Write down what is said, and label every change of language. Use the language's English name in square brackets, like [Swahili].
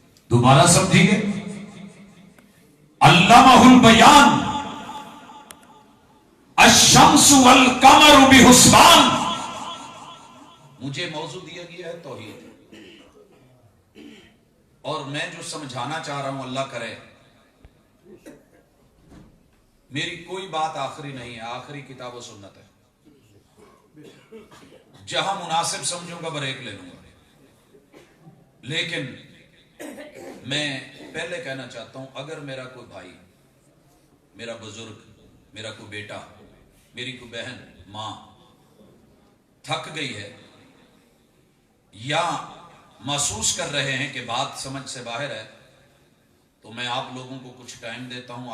[Urdu] دوبارہ سمجھیے، [Arabic] علمہ البیان الشمس والقمر بحسبان. [Urdu] مجھے موضوع دیا گیا ہے توحید، اور میں جو سمجھانا چاہ رہا ہوں اللہ کرے میری کوئی بات آخری نہیں ہے، آخری کتاب و سنت ہے. جہاں مناسب سمجھوں گا بریک لے لوں گا. لیکن میں پہلے کہنا چاہتا ہوں، اگر میرا کوئی بھائی، میرا بزرگ، میرا کوئی بیٹا، میری کوئی بہن، ماں تھک گئی ہے یا محسوس کر رہے ہیں کہ بات سمجھ سے باہر ہے، تو میں آپ لوگوں کو کچھ ٹائم دیتا ہوں.